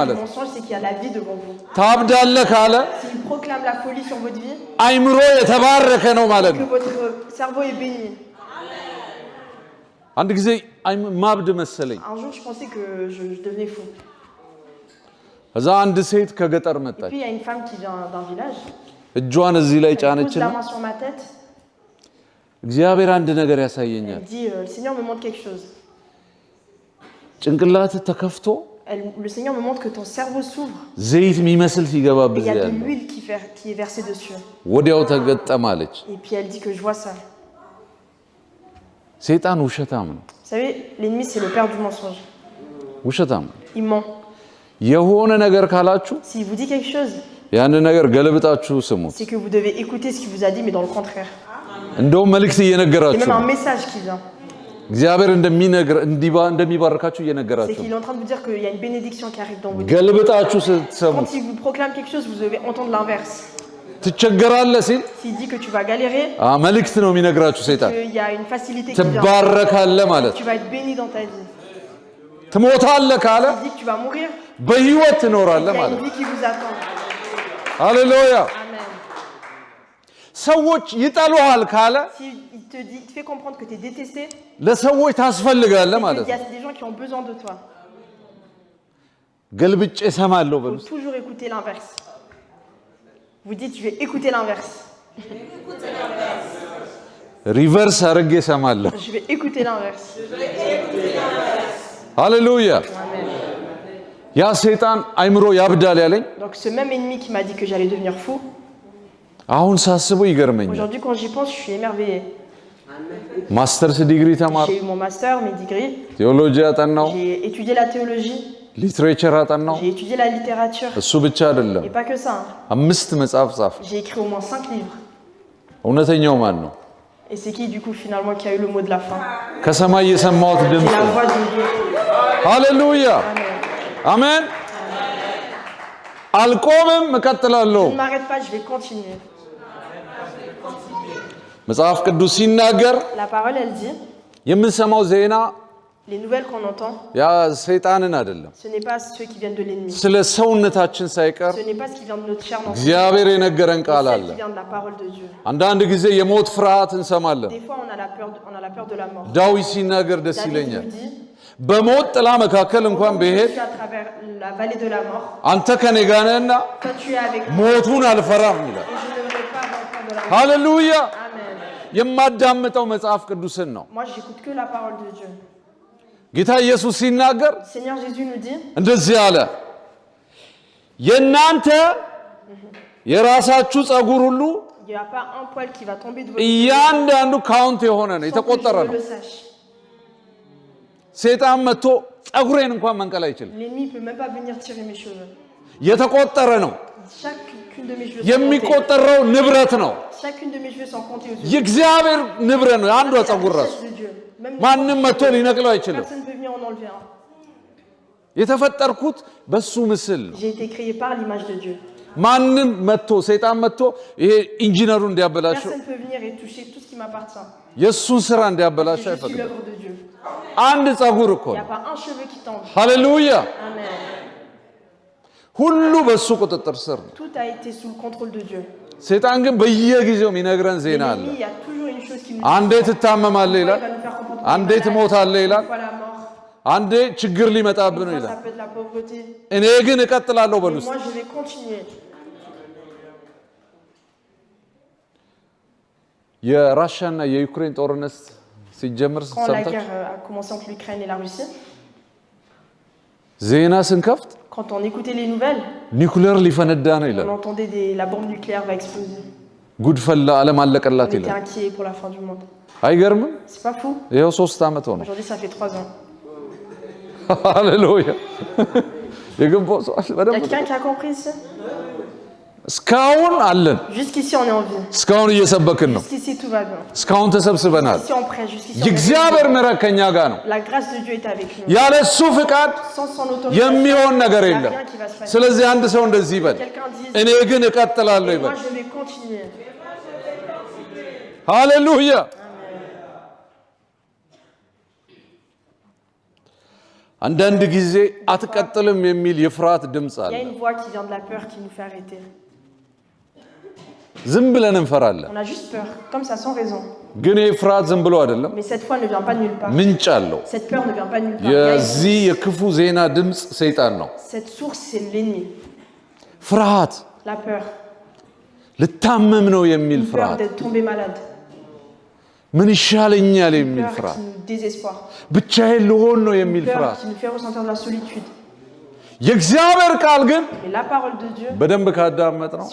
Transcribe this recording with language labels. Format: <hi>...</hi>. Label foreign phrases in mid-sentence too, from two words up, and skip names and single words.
<am>ማለት</am> <fr>mensonge, c'est qu'il y a la vie devant vous.</fr> <am>ታብዳለህ ካለ</am> <fr>S'il proclame la folie sur votre vie,</fr> <am>አይምሮ የተባረከ ነው ማለት</am> <fr>que</fr> <am>ነው</am> <fr>votre cerveau est béni.</fr> <am>አንድ ጊዜ ማብድ መሰለኝ</am> <fr>Un jour je pensais que je devenais fou.</fr> <am>ከዛ አንድ ሴት ከገጠር</am> <fr>Et</fr> <am>መጣች</am> <fr>puis il y a une femme qui vient d'un village,</fr> <am>እጇን እዚህ ላይ</am> <fr>elle pose</fr> <am>ጫነችና</am> <fr>la main sur ma tête,</fr> <am>እግዚአብሔር አንድ ነገር ያሳየኛል</am> <fr>elle dit le Seigneur me montre quelque chose.</fr> <am>ጭንቅላት ተከፍቶ</am> <fr>Le Seigneur me montre que ton cerveau s'ouvre</fr> <am>ዘይት የሚመስል</am> <fr>et</fr> <am>ሲገባብህ</am> <fr>il y a de</fr> <am>ያለ</am> <fr>l'huile qui est versée dessus.</fr> <am>ወዲያው ተገጠማለች</am> <fr>Et puis elle dit que je vois ça.</fr> <am>ሰይጣን ውሸታም ነው</am> <fr>Vous savez, l'ennemi c'est le père du mensonge.</fr> <am>ውሸታም ነው</am> <fr>Il ment.</fr> <am>የሆነ ነገር ካላችሁ</am> <fr>S'il vous dit quelque chose,</fr> <am>ያን ነገር ገልብጣችሁ ስሙት</am> <fr>c'est que vous devez écouter ce qu'il vous a dit, mais dans le contraire.</fr> <am>እንደውም መልእክት</am> <fr>C'est</fr> <am>እየነገራችሁ</am> <fr>même</fr> <am>ነው</am> <fr>un message qui vient.</fr> <am>እግዚአብሔር እንደሚባርካችሁ</am> <fr>C'est</fr> <am>እየነገራችሁ</am> <fr>qu'il est en train de vous dire qu'il y a une bénédiction qui arrive dans votre vie.</fr> <am>ገልብጣችሁ ስትሰሙት</am> <fr>Quand il vous proclame quelque chose, vous devez entendre l'inverse.</fr> <am>ትቸገራለህ ሲል</am> <fr>S'il dit que tu vas galérer,</fr> <am>መልእክት ነው የሚነግራችሁ ሰይጣን</am> <fr>qu'il y a une facilité qui vient.</fr> <am>ትባረካለህ ማለት</am> <fr>Tu vas être béni dans ta vie.</fr> <am>ትሞታለህ ካለ</am> <fr>Il dit que tu vas mourir,</fr> <am>በህይወት</am> <fr>il</fr> <am>ትኖራለህ</am> <fr>y a</fr> <am>ማለት</am> <fr>une vie qui vous attend.</fr> <am>ሃሌሉያ</am> <fr>Amen.</fr> <am>ሰዎች ይጠሉሃል ካለ</am> <fr>S'il il te fait comprendre que tu es détesté,</fr> <am>ለሰዎች ታስፈልጋለህ ማለት</am> <fr>il y</fr> <am>ነው</am> <fr>a des gens qui ont besoin de toi.</fr> <am>ገልብጬ እሰማለሁ</am> <fr>Il</fr> <am>በሉ</am> <fr>faut toujours écouter l'inverse. Vous dites, je vais écouter l'inverse.</fr> <am>ሪቨርስ አድርጌ እሰማለሁ</am> <fr>Je vais écouter l'inverse.</fr> <am>ሃሌሉያ ያ ሰይጣን አይምሮ ያብዳል ያለኝ</am> <fr>Donc ce même ennemi qui m'a dit que j'allais devenir fou,</fr> <am>አሁን ሳስበው ይገርመኛል</am> <fr>aujourd'hui quand j'y pense, je suis émerveillé.</fr> <en>master's degree</en> <am>ተማር</am> <fr>J'ai eu mon master, mes degrees,</fr> <am>ቴዎሎጂ አጠናው</am> <fr>j'ai étudié la théologie,</fr> <am>ሊትሬቸር አጠናው</am> <fr>j'ai étudié la littérature,</fr> <am>እሱ ብቻ አይደለም</am> <fr>et pas que ça.</fr> <am>5 መጽሐፍ ጻፍ</am> <fr>J'ai écrit au moins 5 livres.</fr> <am>እውነተኛው ማን ነው</am> <fr>Et c'est qui du coup finalement qui a eu le mot de la fin?</fr> <am>ከሰማይ የሰማሁት</am> <fr>C'est</fr> <am>ድምፅ</am> <fr>la voix de Dieu.</fr> <am>ሃሌሉያ</am> <fr>Amen.</fr> <am>አሜን አልቆምም እቀጥላለሁ</am> <fr>Je ne m'arrête pas, je vais continuer.</fr> <am>መጽሐፍ ቅዱስ ሲናገር</am> <fr>La parole, elle dit,</fr> <am>የምንሰማው ዜና</am> <fr>les nouvelles qu'on entend,</fr> <am>ያ ሰይጣንን አይደለም</am> <fr>ce n'est pas ceux qui viennent de l'ennemi.</fr> <am>ስለ ሰውነታችን ሳይቀር</am> <fr>Ce n'est pas ce qui vient de notre chair, non. C'est</fr> <am>እግዚአብሔር የነገረን ቃል</am> <fr>celle</fr> <am>አለ</am> <fr>qui vient de la parole de Dieu.</fr> <am>አንዳንድ ጊዜ የሞት ፍርሃት እንሰማለን</am> <fr>Des fois, on a la peur de la mort.</fr> <am>ዳዊት ሲናገር ደስ</am> <fr>David</fr> <am>ይለኛል</am> <fr>nous dit,</fr> <am>በሞት ጥላ መካከል እንኳን</am> <fr>je</fr> <am>ብሄድ</am> <fr>suis à travers la vallée de la mort,</fr> <am>አንተ ከኔ ጋር ነህና</am> <fr>toi tu es avec moi,</fr> <am>ሞቱን አልፈራም ይላል</am> <fr>et je ne devrais pas avoir peur de la mort.</fr> <am>ሃሌሉያ</am> <fr>Amen.</fr> <am>የማዳምጠው መጽሐፍ ቅዱስን ነው</am> <fr>Moi, j'écoute que la parole de Dieu.</fr> <am>ጌታ ኢየሱስ ሲናገር</am> <fr>Seigneur Jésus nous dit,</fr> <am>እንደዚህ አለ የናንተ የራሳችሁ ጸጉር ሁሉ</am> <fr>il n'y a pas un poil qui va tomber de votre</fr> <am>እያንዳንዱ ካውንት የሆነ ነው</am> <fr>sans que</fr> <am>የተቆጠረ</am> <fr>je</fr> <am>ነው</am> <fr>le sache.</fr> <am>ሰይጣን መጥቶ ጸጉሬን እንኳን መንቀል አይችልም</am> <fr>L'ennemi ne peut même pas venir tirer mes cheveux.</fr> <am>የተቆጠረ ነው</am> <fr>Chacune de mes cheveux sont comptés.</fr> <am>የሚቆጠረው ንብረት ነው</am> <fr>Chacune de mes cheveux sont comptés aussi.</fr> <am>የእግዚአብሔር ንብረት ነው አንዷ</am> <fr>C'est la</fr> <am>ጸጉር ራሱ</am> <fr>richesse de Dieu. Même</fr> <am>ማንም መጥቶ ሊነቅለው አይችልም</am> <fr>personne ne peut venir en enlever un.</fr> <am>የተፈጠርኩት በሱ ምስል ነው</am> <fr>J'ai été créé par l'image de Dieu.</fr> <am>ማንም መጥቶ ሰይጣን መጥቶ ይሄ ኢንጂነሩ እንዲያበላሽው</am> <fr>Personne ne peut venir et toucher tout ce qui m'appartient.</fr> <am>የሱን ስራ</am> <fr>Je</fr> <am>እንዲያበላሽው</am> <fr>suis</fr> <am>አይፈቅድም።</am> <fr>l'œuvre de Dieu.</fr> <am>አንድ ጸጉር እኮ</am> <fr>Il n'y</fr> <am>ነው።</am> <fr>a pas un cheveu qui t'envie.</fr> <am>ሃሌሉያ!</am> <fr>Amen.</fr> <am>ሁሉ በሱ ቁጥጥር ስር ነው።</am> <fr>Tout a été sous le contrôle de Dieu.</fr> <am>ሰይጣን ግን በየጊዜው የሚነግረን ዜና አለ።</am> <fr>L'ennemi, il y a toujours une chose qui nous</fr> <am>አንዴ ትታመማለህ</am> <fr>il</fr> <am>ይላል፣</am> <fr>va nous faire comprendre</fr> <am>አንዴ</am> <fr>qu'on est malade.</fr> <am>ትሞታለህ ይላል፣</am> <fr>Une fois la mort,</fr> <am>አንዴ ችግር ሊመጣብህ ነው</am> <fr>une fois</fr> <am>ይላል።</am> <fr>ça peut être la pauvreté.</fr> <am>እኔ ግን እቀጥላለሁ</am> <fr>Et</fr> <am>በሉስ።</am> <fr>moi, je vais continuer.</fr> <am>የራሽያና የዩክሬን ጦርነት ሲጀምር</am> <fr>Quand la</fr> <am>ሰምታችሁ</am> <fr>guerre a commencé entre l'Ukraine et la Russie,</fr> <am>ዜና ስንከፍት</am> <fr>quand on écoutait les nouvelles,</fr> <am>ኒኩሌር ሊፈነዳ ነው ይላል።</am> <fr>on entendait la bombe nucléaire va exploser.</fr> <am>ጉድ ፈላ፣ ዓለም አለቀላት</am> <fr>On était</fr> <am>ይላል።</am> <fr>inquiets pour la fin du monde.</fr> <am>አይገርምም?</am> <fr>C'est pas fou.</fr> <am>ይኸው 3 ዓመት ሆነ።</am> <fr>Aujourd'hui, ça fait 3 ans.</fr> <am>ሃሌሉያ! የገባው ሰው አለ</am> <fr>Il y a</fr> <am>በደንብ።</am> <fr>quelqu'un qui a compris ici?</fr> <am>እስካሁን አለን፣</am> <fr>Jusqu'ici, on est en vie.</fr> <am>እስካሁን እየሰበክን ነው፣</am> <fr>Jusqu'ici, tout va bien.</fr> <am>እስካሁን ተሰብስበናል።</am> <fr>Jusqu'ici, on prêche. Jusqu'ici, on</fr> <am>የእግዚአብሔር ምሕረት ከኛ ጋር ነው።</am> <fr>La grâce de Dieu est avec nous.</fr> <am>ያለ እሱ ፍቃድ</am> <fr>Sans son autorisation,</fr> <am>የሚሆን ነገር</am> <fr>il n'y a</fr> <am>የለም።</am> <fr>rien qui va se passer.</fr> <am>ስለዚህ አንድ ሰው እንደዚህ ይበል፣</am> <fr>Quelqu'un dit,</fr> <am>እኔ ግን እቀጥላለሁ</am> <fr>et</fr> <am>ይበል።</am> <fr>moi, je vais continuer.</fr> <am>ሃሌሉያ! አንዳንድ ጊዜ አትቀጥልም የሚል የፍርሃት ድምፅ</am> <fr>Il y a</fr> <am>አለ።</am> <fr>une voix qui vient de la peur qui nous fait arrêter.</fr> <am>ዝም ብለን እንፈራለን።</am> <fr>On a juste peur, comme ça, sans raison.</fr> <am>ግን ይህ ፍርሃት ዝም ብሎ አይደለም፣</am> <fr>Mais cette foi ne vient pas de nulle part.</fr> <am>ምንጭ አለው።</am> <fr>Cette peur ne vient pas de nulle part. Il y a</fr> <am>የዚህ የክፉ ዜና ድምፅ ሰይጣን ነው።</am> <fr>Cette source, c'est l'ennemi.</fr> <am>ፍርሃት</am> <fr>La peur.</fr> <am>ልታመም ነው የሚል</am> <fr>Une peur</fr> <am>ፍርሃት፣</am> <fr>d'être tombé malade.</fr> <am>ምን ይሻለኛል</am> <fr>Une</fr> <am>የሚል</am> <fr>peur</fr> <am>ፍርሃት፣</am> <fr>qui nous désespoir.</fr> <am>ብቻዬን ልሆን ነው</am> <fr>Une</fr> <am>የሚል</am> <fr>peur</fr> <am>ፍርሃት።</am> <fr>qui nous fait ressentir de la solitude.</fr> <am>የእግዚአብሔር ቃል ግን</am> <fr>Mais la parole de Dieu,</fr> <am>በደንብ ካዳመጥ ነው</am>